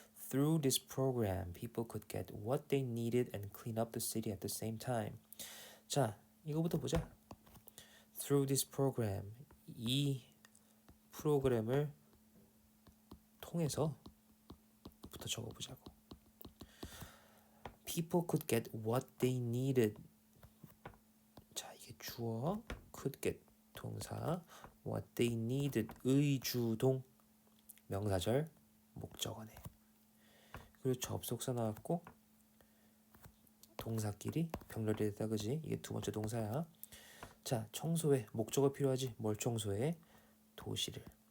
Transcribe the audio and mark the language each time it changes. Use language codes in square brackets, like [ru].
[en] Through this program, people could get what they needed and clean up the city at the same time. [ko] 자, 이거부터 보자. [en] Through this program, [ko] 이 프로그램을 통해서 부터 적어보자고. [en] People could get what they needed. [ko] 자, 이게 주어, could get 동사, [en] what they needed [ko] 의주동 명사절 목적어네. 그리고 접속사 나왔고 동사끼리 병렬이 됐다 그지? 이게 두 번째 동사야. 자, 청소해. 목적어 필요하지? 뭘 청소해? 도시를.